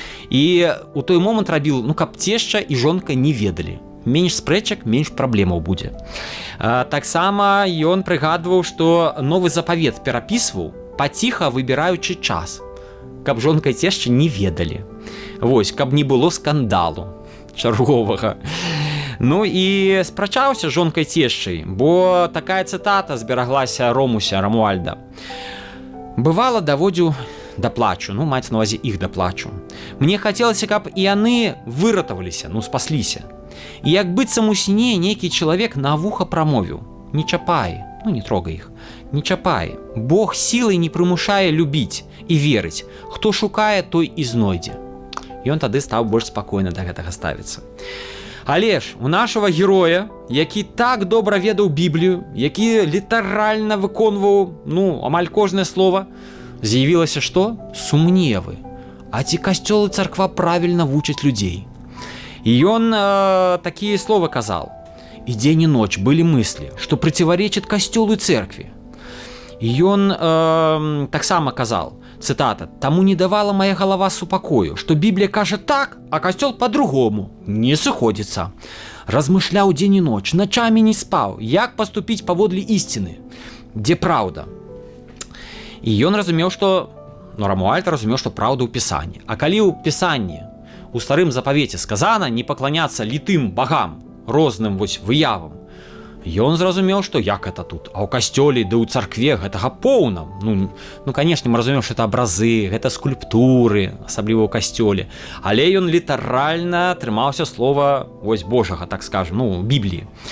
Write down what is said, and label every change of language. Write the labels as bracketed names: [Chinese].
[Belarusian] І у той момант рабіў, каб цешча і жонка не ведалі. Менш спрэчак, менш праблемаў будзе. Таксама ён прыгадваў, што новы запавет перапісваў, паціха выбіраючы час, каб жонка і цешча не ведалі. Вось, каб не было скандалу чарговага. Ну і спрачаўся жонкай цешчай, бо такая цытата збераглася Ромуальда. Бывала, даводзіў да плачу, маецца на ўвазе іх да плачу. Мне хацелася, каб і яны выратаваліся, спасліся. І як быццам у сне нейкі чалавек на вуха прамовіў: не чапай, не трогай іх, не чапай. Бог сілай не прымушае любіць і верыць. Хто шукае, той і знойдзе. Ён тады стаў больш спакойна да гэтага ставіцца. Але ж у нашага героя, які так добра ведаў Біблію, які літаральна выконваў, амаль кожнае слова, з'явілася што? Сумневы. А ці касцёл і царква правільна вучаць людзей? І ён такія словы казал: [Russian] «И день и ночь были мысли, что противоречит костелу и церкви». [Belarusian] И ён таксама казал, [Russian] цитата: «Тому не давала моя голова супокою, что Библия кажет так, а костел по-другому, не сходится. Размышлял день и ночь, ночами не спал, як поступить поводле истины, где правда». [Belarusian] И ён разумеў, что, Рамуальд разумеў, что правда ў Пісанні. А калі ў Пісанні, у старым запавеце сказана не пакланяцца літым багам, розным выявам, ён зразумеў, што як это тут, а ў касцёле ды ў царкве гэтага поўна. Канешне, мы разумеем, што это абразы, гэта скульптуры, асабліва ў касцёле, але ён літаральна трымаўся слова Божага, так скажем, Бібліі.